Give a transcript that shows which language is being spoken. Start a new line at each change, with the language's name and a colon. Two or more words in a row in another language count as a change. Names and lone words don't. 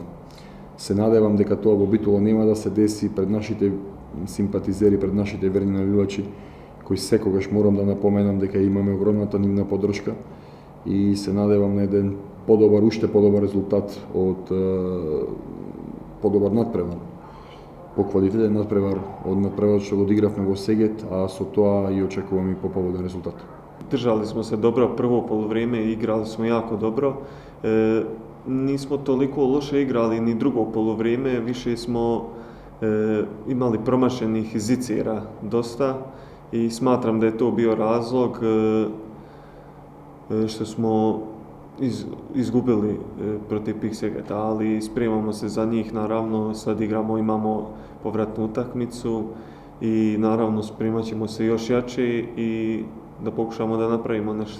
Macedonian: Се надевам дека тоа во Битола нема да се деси пред нашите симпатизери, пред нашите верни навивачи, кои секогаш морам да напоменам дека имаме огромната нивна поддршка и се надевам на еден уште подобар резултат од подобар надпревар. По-квалитетен надпревар од надпреварот што го одигравме во Сегет, а со тоа и очекувам и поповоден резултат.
Croatian: Držali smo se dobro prvo poluvrijeme i igrali smo jako dobro. Nismo toliko loše igrali ni drugo poluvrijeme, više smo imali promašenih zicera dosta i smatram da je to bio razlog što smo izgubili protiv Piksegeta, ali spremamo se za njih, naravno sad imamo povratnu utakmicu i naravno spremat ćemo se još jače i da pokušamo da napravimo nešto.